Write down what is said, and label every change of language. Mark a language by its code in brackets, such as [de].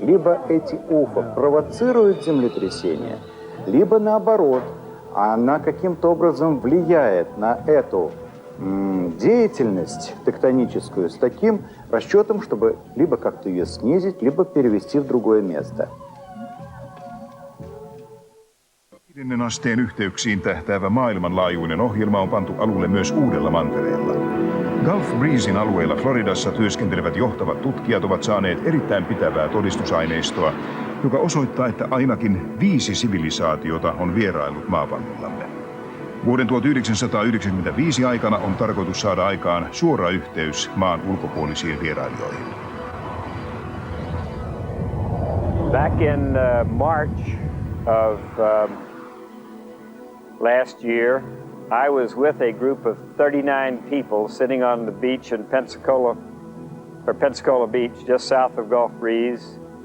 [ru] Либо эти УФО провоцируют землетрясение, либо наоборот, она каким-то образом влияет на эту деятельность тектоническую с таким расчетом, чтобы либо как-то ее снизить, либо перевести в другое место. [fi] 5. asteen yhteyksiin tähtäävä maailmanlaajuinen ohjelma on pantu alulle myös uudella mantereella. Gulf Breezin alueella Floridassa työskentelevät johtavat tutkijat ovat saaneet erittäin pitävää todistusaineistoa, joka osoittaa, että ainakin 5 sivilisaatiota on vieraillut maapallollamme. Vuoden 1995 aikana on tarkoitus saada aikaan suora yhteys maan ulkopuolisiin vierailijoihin. [en] Back in March of last year, I was with a group of 39 people sitting on the beach in Pensacola Beach, just south of Gulf Breeze.